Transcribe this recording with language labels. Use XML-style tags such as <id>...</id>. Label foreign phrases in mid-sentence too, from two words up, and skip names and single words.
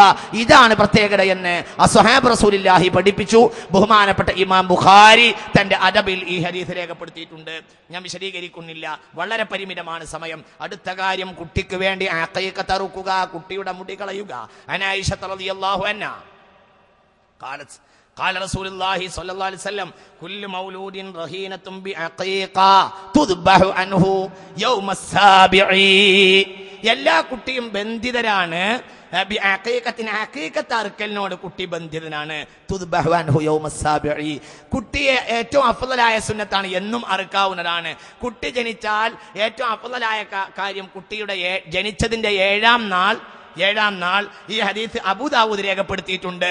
<ml>ഇതാണ് പ്രത്യേകത എന്ന്</ml> <ar>أصحاب رسول الله</ar> <ml>പഠിപ്പിച്ചു. ബഹുമാനപ്പെട്ട ഇമാം ബുഖാരി തന്റെ അദബിൽ ഈ ഹദീസ് രേഖപ്പെടുത്തിയിട്ടുണ്ട്. ഞാൻ വിശദീകരിക്കുന്നില്ല, വളരെ പരിമിതമാണ് സമയം. അടുത്ത കാര്യം, കുട്ടിക്ക് വേണ്ടി അഖീഖത്ത് അറുക്കുക, കുട്ടിയുടെ മുടി കളയുക.</ml> <ar>عن عائشة رضي الله عنها قال رسول الله صلى الله عليه وسلم كل مولود رهينة بعقيقة تذبح عنه يوم السابع.</ar> <ml>എല്ലാ കുട്ടിയും ബന്ധിതരാണ്. അഖീഖത്ത് അറുക്കലിനോട് കുട്ടി ബന്ധിതനാണ്.</ml> <ar>تذبح عنه يوم السابع,</ar> <ml>കുട്ടിയെ ഏറ്റവും അഫ്ളലായ സുന്നത്താണ്, എന്നും അറുക്കാവുന്നതാണ്. കുട്ടി ജനിച്ചാൽ ഏറ്റവും അഫ്ളലായ കാര്യം കുട്ടിയുടെ ജനിച്ചതിന്റെ ഏഴാം നാൾ ഈ ഹദീസ് അബൂദാവൂദ് രേഖപ്പെടുത്തിയിട്ടുണ്ട്.</ml>